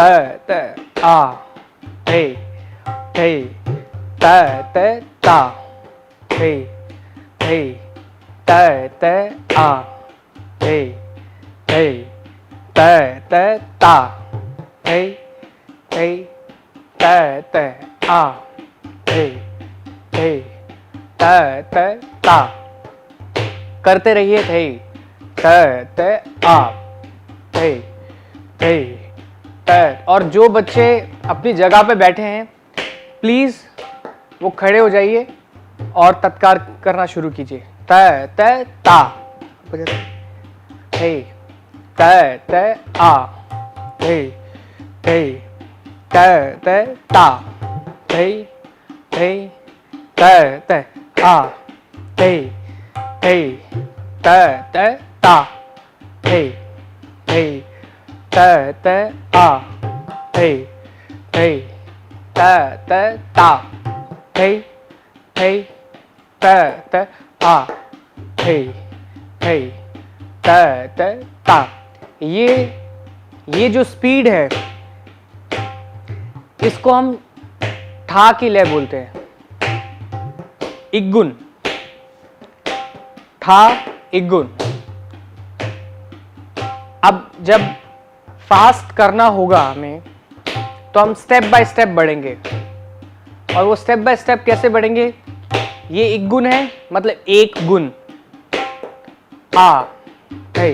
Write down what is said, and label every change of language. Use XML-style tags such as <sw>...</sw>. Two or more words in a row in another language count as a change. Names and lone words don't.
<hi>त आ थई थई त त ता थई थई त त आ थई थई त त ता थई थई त त आ थई थई त त ता। करते रहिए। थई त त आ थई थई त। और जो बच्चे अपनी जगह पे बैठे हैं प्लीज वो खड़े हो जाइए और तत्कार करना शुरू कीजिए। त त ता थे त त आ थे थे त त ता थे थे त त आ थे थे त त ता थे थे त त आ थे थे त त ता थे थे त त आ थे थे त त ता। ये जो स्पीड है इसको हम ठा की लय बोलते हैं, इग्गुन, ठा इग्गुन। अब जब फास्ट करना होगा हमें तो हम</hi> <en>step by step</en> <hi>बढ़ेंगे, और वो</hi> <en>step by step</en> <hi>कैसे बढ़ेंगे, ये इग्गुन है मतलब एक गुण, आ थे।</hi>